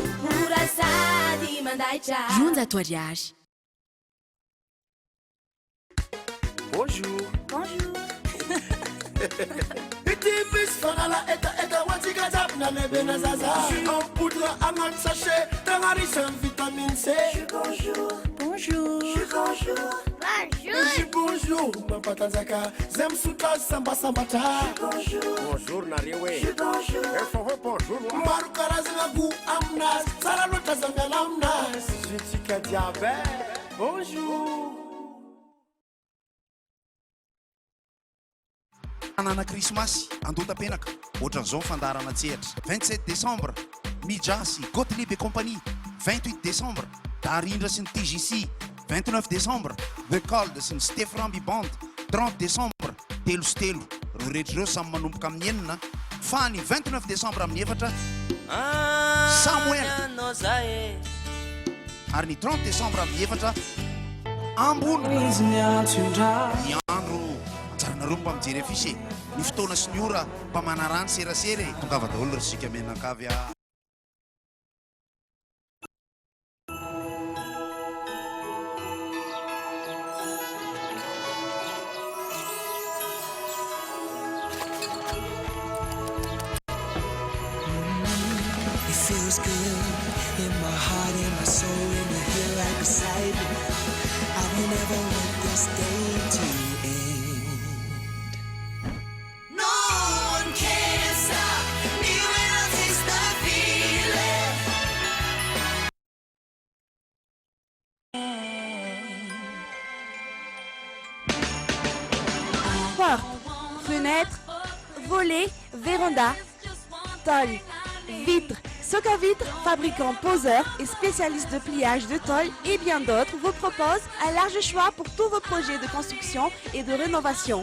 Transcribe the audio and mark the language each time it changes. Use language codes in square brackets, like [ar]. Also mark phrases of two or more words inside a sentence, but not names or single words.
[mg] Mora sady mandaitra. Ronjato ariary. [fr] Bonjour. Bonjour. [mg] Ity misy fanala etaeta ho antsika jiaby na lehibe na zaza ampoudre agnaty sachet tegna risy amin'ny vitamine C. [fr] Bonjour. Bonjour. Bonjour. Bonjour. Bonjour. [mg] Mampatanjaka zay misotra azy sambasambatra. Bonjour nareo e. Efa hoe bonjour. Maro karazana goût aminazy tsara loatra aza miala aminazy. Zuitsika jiaby. [fr] Bonjour. [mg] Anana krismasy andotam-penaka ohatran'izao fandarana tsehatra 27 décembre Mijasy Gottlieb et compagnie 28 décembre Darindra sy ny TJC 29 décembre The Cold sy ny Steframbi Band 30 décembre telo sy telo reo rehetra ireo samy manomboka amin'ny enina fa ny 29 décembre amin'ny efatra Samuel ary ny 30 décembre amin'ny efatra Ambony ny andro tsarana romba mijery afisy ny fotoana sy ny ora mpamana rano serasera tongava daholo ry sika menakavy a [en] It feels good in my heart, in my soul, when you're here right beside me. I will never want this day to end. No one can stop me when I taste the feeling. [fr] Porte, fenêtre, volet, véranda, tôle, vitre. Soca Vitre, fabricant poseur et spécialiste de pliage de tôle et bien d'autres, vous propose un large choix pour tous vos projets de construction et de rénovation.